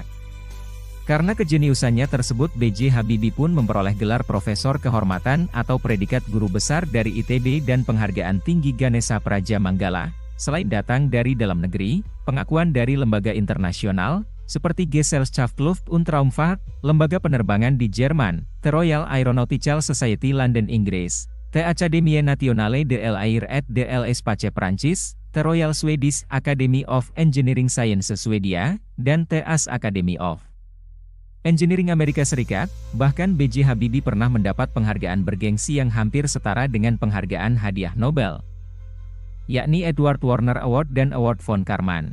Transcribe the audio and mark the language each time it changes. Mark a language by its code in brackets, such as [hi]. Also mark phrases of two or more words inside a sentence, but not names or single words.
[id] Karena kejeniusannya tersebut B.J. Habibie pun memperoleh gelar Profesor Kehormatan atau predikat Guru Besar dari ITB dan penghargaan tinggi Ganesha Praja Manggala. Selain datang dari dalam negeri, pengakuan dari lembaga internasional, seperti Gesellschaft und Raumfahrt, lembaga penerbangan di Jerman, The Royal Aeronautical Society London Inggris, The Académie Nationale de l'Air et de l'Espace Prancis, The Royal Swedish Academy of Engineering Sciences Swedia, dan The AS Academy of Engineering Amerika Serikat. Bahkan B.J. Habibie pernah mendapat penghargaan bergengsi yang hampir setara dengan penghargaan hadiah Nobel, yakni Edward Warner Award dan Award von Karman.